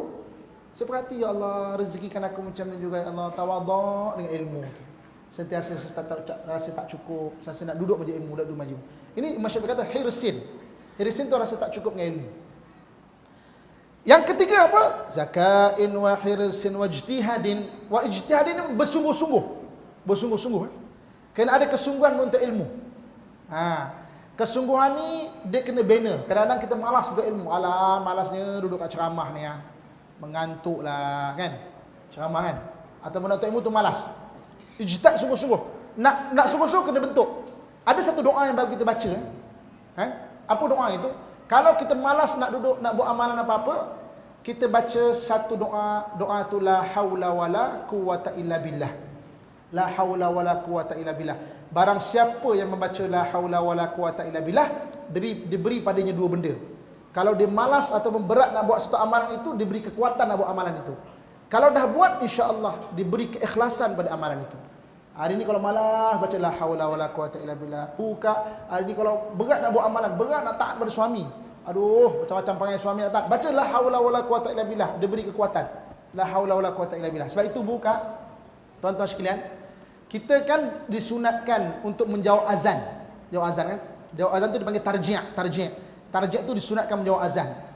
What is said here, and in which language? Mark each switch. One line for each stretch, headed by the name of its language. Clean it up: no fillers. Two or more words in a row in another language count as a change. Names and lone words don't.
Malay: Saya perhati,
Arabic: يا الله,
Malay: rezekikan aku macam ni juga,
Arabic: يا الله,
Malay: tawaduk dengan ilmu tu. Sentiasa rasa tak cukup, rasa nak duduk majlis ilmu, duduk majlis ilmu. Ini Imam Syafi'i kata hirsin. Hirsin tu rasa tak cukup dengan ilmu. Yang ketiga apa?
Arabic: ذكاء وحرص واجتهاد. واجتهاد
Malay: bersungguh-sungguh. Bersungguh-sungguh. Kena ada kesungguhan untuk ilmu. Kesungguhan ni dia kena bina. Kadang-kadang kita malas untuk ilmu. Alah, malasnya duduk kat ceramah ni ya. Mengantuk lah kan. Ceramah kan. Atau menuntut ilmu tu malas. Ijtihad sungguh-sungguh. Nak sungguh-sungguh kena bentuk. Ada satu doa yang baru kita baca. Apa doa itu? Kalau kita malas nak duduk nak buat amalan apa-apa, kita baca satu doa. Doa tu
Arabic: لا حول ولا قوة إلا بالله. لا حول ولا قوة إلا بالله.
Malay: Barang siapa yang membaca
Arabic: لا حول ولا قوة إلا بالله,
Malay: diberi padanya dua benda. Kalau dia malas atau berat nak buat satu amalan itu, diberi kekuatan nak buat amalan itu. Kalau dah buat, insya-Allah diberi keikhlasan pada amalan itu. Hari ni kalau malas baca
Arabic: لا حول ولا قوة إلا بالله,
Malay: buka. Hari ni kalau berat nak buat amalan, berat nak taat pada suami, aduh, macam-macam panggil suami nak taat, baca
Arabic: لا حول ولا قوة إلا بالله,
Malay: diberi kekuatan.
Arabic: لا حول ولا قوة إلا بالله.
Malay: Sebab itu buka, tuan-tuan sekalian, kita kan disunatkan untuk menjawab azan. Jawab azan kan? Jawab azan tu dipanggil tarji'. Tarji' tu disunatkan menjawab azan.